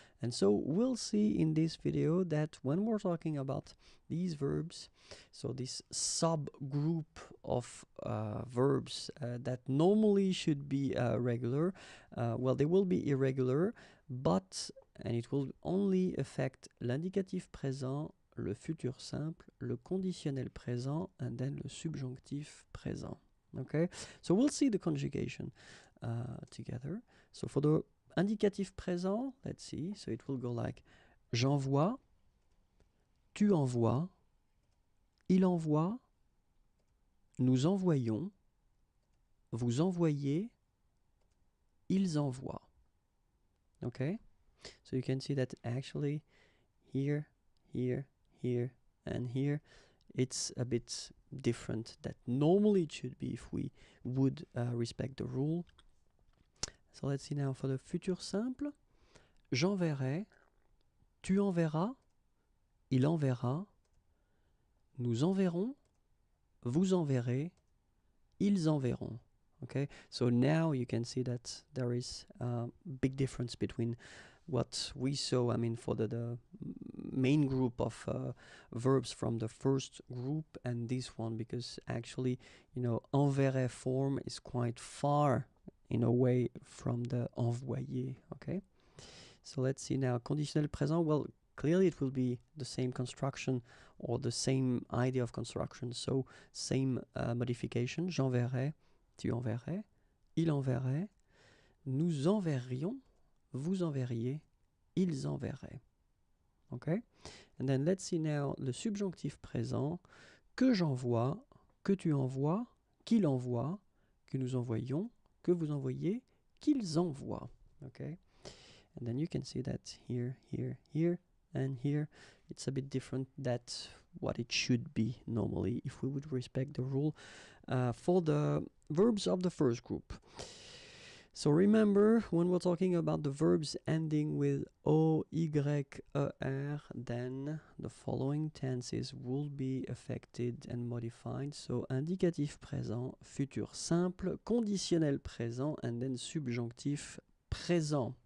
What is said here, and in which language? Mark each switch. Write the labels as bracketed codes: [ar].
[en] And so we'll see in this video that when we're talking about these verbs, so this subgroup of verbs that normally should be regular, well, they will be irregular, and it will only affect l'indicatif présent, le futur simple, le conditionnel présent, and then le subjonctif présent. Okay, so we'll see the conjugation together. So for the indicatif présent, let's see, so it will go like [fr] j'envoie, tu envoies, il envoie, nous envoyons, vous envoyez, ils envoient. [en] Okay, so you can see that actually here, here, here, and here, it's a bit different that normally it should be if we would respect the rule. So let's see now for the futur simple. [fr] J'enverrai, tu enverras, il enverra, nous enverrons, vous enverrez, ils enverront. [en] Okay, so now you can see that there is a big difference between what we saw, I mean, for the main group of verbs from the first group and this one, because actually, you know, enverrai form is quite far in a way from the envoyer. Okay, so let's see now, conditionnel présent, well, clearly it will be the same construction or the same idea of construction, so same modification. [fr] J'enverrai, tu enverrais, il enverrait, nous enverrions, vous enverriez, ils enverraient. Okay? [en] And then let's see now [fr] le subjonctif présent. Que j'envoie, que tu envoies, qu'il envoie, que nous envoyons, que vous envoyez, qu'ils envoient. [en] Okay? And then you can see that here, here, here, and here. It's a bit different. That's what it should be normally if we would respect the rule for the verbs of the first group. So remember, when we're talking about the verbs ending with O, Y, E, R, then the following tenses will be affected and modified. So indicatif présent, futur simple, conditionnel présent, and then subjonctif présent.